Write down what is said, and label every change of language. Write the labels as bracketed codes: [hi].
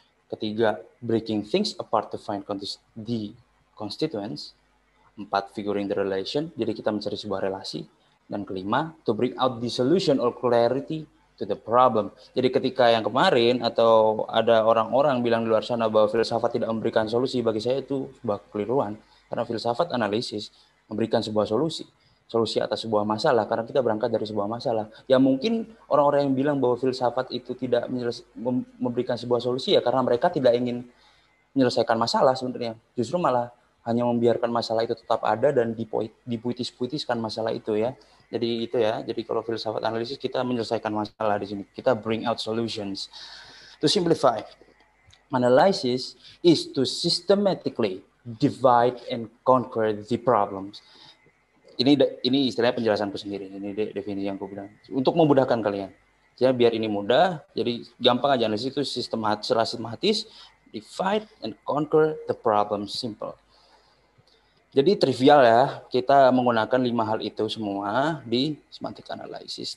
[id] Ketiga, [en] breaking things apart to find the constituents. 4, figuring the relation, [id] jadi kita mencari sebuah relasi. Dan kelima, [en] to bring out the solution or clarity to the problem. [id] Jadi ketika yang kemarin atau ada orang-orang bilang di luar sana bahwa filsafat tidak memberikan solusi, bagi saya itu sebuah kekeliruan. Karena filsafat analisis memberikan sebuah solusi atas sebuah masalah, karena kita berangkat dari sebuah masalah. Ya mungkin orang-orang yang bilang bahwa filsafat itu tidak memberikan sebuah solusi ya karena mereka tidak ingin menyelesaikan masalah sebenarnya. Justru malah hanya membiarkan masalah itu tetap ada dan dipuitis-puitiskan masalah itu ya. Jadi itu ya. Jadi kalau filsafat analisis kita menyelesaikan masalah di sini. Kita [en] bring out solutions. To simplify, analysis is to systematically divide and conquer the problems. [id] Ini istilahnya penjelasanku sendiri. Ini definisi yang aku bilang. Untuk memudahkan kalian. Jadi biar ini mudah. Jadi gampang aja, analisis itu sistematis, [en] divide and conquer the problem, simple. [id] Jadi trivial ya, kita menggunakan 5 hal itu semua di semantic analysis.